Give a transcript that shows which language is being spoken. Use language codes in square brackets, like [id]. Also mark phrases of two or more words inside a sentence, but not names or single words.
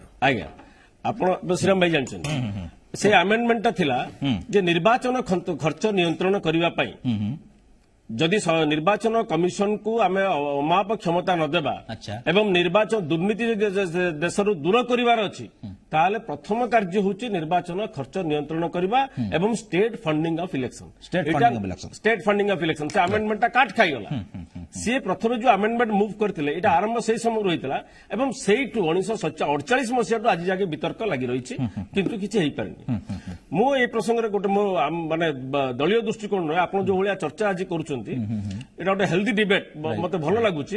[or] ଆଜ୍ଞା, ଆପଣ ତ ଶ୍ରୀରାମ ଭାଇ ଜାଣିଛନ୍ତି, ସେଇ ଆମେଣ୍ଡମେଣ୍ଟଟା ଥିଲା ଯେ ନିର୍ବାଚନ ଖର୍ଚ୍ଚ ନିୟନ୍ତ୍ରଣ କରିବା ପାଇଁ ଯଦି ନିର୍ବାଚନ କମିଶନକୁ ଆମେ ଅମାପ କ୍ଷମତା ନ ଦେବା ଆଚ୍ଛା। ଏବଂ ନିର୍ବାଚନ ଦୁର୍ନୀତି ଯଦି ଦେଶରୁ ଦୂର କରିବାର ଅଛି, ତାହେଲେ ପ୍ରଥମ କାର୍ଯ୍ୟ ହେଉଛି ନିର୍ବାଚନ ଖର୍ଚ୍ଚ ନିୟନ୍ତ୍ରଣ କରିବା ଏବଂ [en] State funding of election. State funding of election. State funding of election [or] ସେ ଆମେଣ୍ଡମେଣ୍ଟଟା କାଟ ଖାଇଗଲା। ସିଏ ପ୍ରଥମେ ଯୋଉ ଆମେଣ୍ଡମେଣ୍ଟ ମୁଭ୍ କରିଥିଲେ, ଏଇଟା ଆରମ୍ଭ ସେଇ ସମୟରୁ ହୋଇଥିଲା ଏବଂ ସେଇଠୁ 1948 ମସିହାଠୁ ଆଜି ଯାକେ ବିତର୍କ ଲାଗି ରହିଛି, କିନ୍ତୁ କିଛି ହେଇପାରିନି। ମୁଁ এই ପ୍ରସଙ୍ଗରେ ଗୋଟେ ମୋ ମାନେ ଦଳୀୟ ଦୃଷ୍ଟିକୋଣ ନୁହେଁ, ଆପଣ ଯୋଉ ଭଳିଆ ଚର୍ଚ୍ଚା ଆଜି କରୁଛନ୍ତି, এটা ଗୋଟେ [en] healthy debate [or] ମତେ ଭଲ ଲାଗୁଛି।